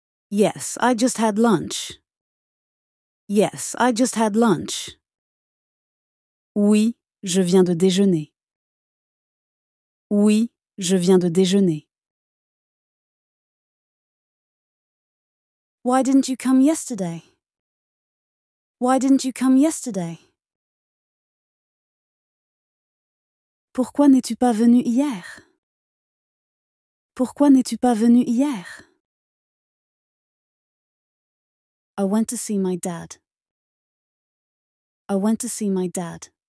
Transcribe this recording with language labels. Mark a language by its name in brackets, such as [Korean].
[English] Yes, I just had lunch. Yes, I just had lunch. [French] Oui, je viens de déjeuner. Oui, je viens de déjeuner. [English] Why didn't you come yesterday? Why didn't you come yesterday? [French] Pourquoi n'es-tu pas venu hier? Pourquoi n'es-tu pas venu hier? [English] I went to see my dad. I went to see my dad.